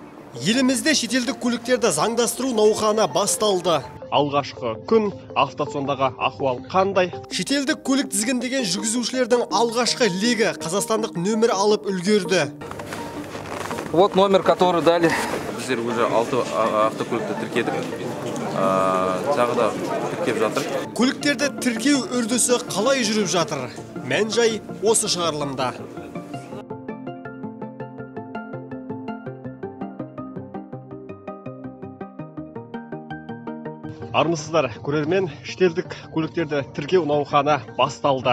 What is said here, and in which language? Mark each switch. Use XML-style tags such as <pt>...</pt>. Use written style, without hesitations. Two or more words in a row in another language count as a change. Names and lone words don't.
<kk>Елімізде шетелдік көліктерді заңдастыру науқаны басталды. Алғашқы күн, автосондағы ахуал қандай? Шетелдік көлік тізгіндеген жүргізушілердің алғашқы легі қазақстандық нөмір алып үлгерді.</kk> <ru>Вот номер, который дали.</ru> <kk>Біздер уже 6 автокөлікті тіркедік. Тағы да тіркеп жатыр. Көліктерді тіркеу үрдісі қалай жүріп жатыр? Мән-жай осы шығарылымда. Армысыздар, көрермен, шетелдік көліктерді тіркеу науқаны басталды.</kk>